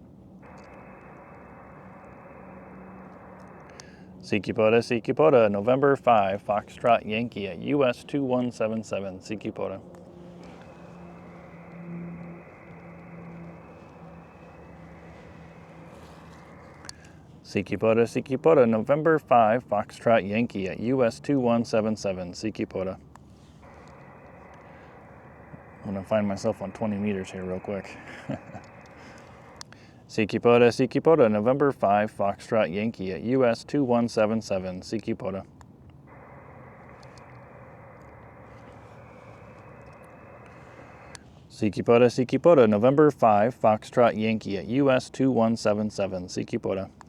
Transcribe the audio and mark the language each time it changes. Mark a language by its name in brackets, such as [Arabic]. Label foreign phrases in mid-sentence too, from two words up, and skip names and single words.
[English] CQ POTA, November 5, Foxtrot Yankee at US 2177, CQ POTA. CQ POTA, November 5, Foxtrot Yankee at US 2177, CQ POTA. I'm going to find myself on 20 meters here real quick. CQ POTA, November 5, Foxtrot Yankee at US 2177, CQ POTA. CQ POTA, November 5, Foxtrot Yankee at US 2177, CQ POTA.